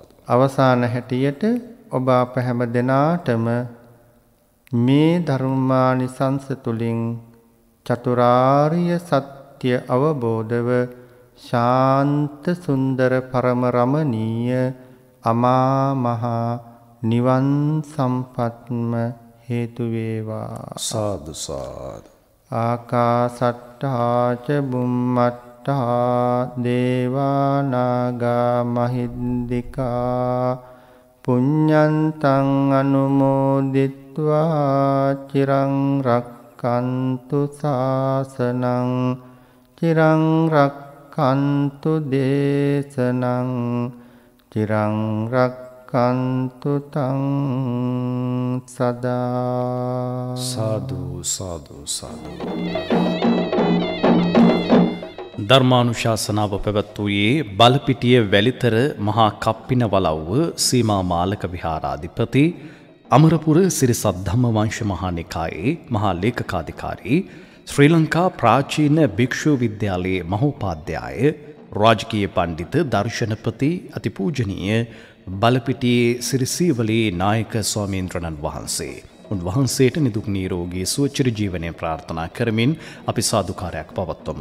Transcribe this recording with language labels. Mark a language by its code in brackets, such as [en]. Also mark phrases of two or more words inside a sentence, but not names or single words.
[si] අවසාන හැටියට ඔබ අප හැම දෙනාටම මේ ධර්මානිසංස තුලින් චතුරාර්ය සත්‍ය අවබෝධව ශාන්ත සුන්දර පරම රමණීය අමා මහ නිවන් සම්පත්ම හේතු වේවා. සාදු සාදු. [pi] ආකාසට්ටා ච බුම්මට්ටා දේවා නාග මහිද්దికා පුඤ්ඤන්තං අනුමෝදිත්වා චිරං රක්칸තු සාසනං චිරං රක්칸තු දේශනං චිරං රක්칸තු තං සදා. [si] සාදු සාදු සාදු. ධර්මානුශාසනාව පැවැත්වූයේ බලපිටිය වැලිතර මහා කප්පින වලව්ව සීමා මාලක විහාරාධිපති අමරපුර සිරි සද්ධම්ම වංශ මහා නිකායේ මහා ලේකකාධිකාරී ශ්‍රී ලංකා ප්‍රාචීන භික්ෂු විද්‍යාලයේ මහෝපාධ්‍යාය රාජකීය පණ්ඩිත දර්ශනපති අතිපූජනීය බලපිටියේ සිරි සීවලී නායක ස්වාමීන්ද්‍රණන් වහන්සේ උන්වහන්සේට නිදුක් නිරෝගී සුව චිර ජීවනය ප්‍රාර්ථනා කරමින් අපි සාදුකාරයක් පවත්වමු.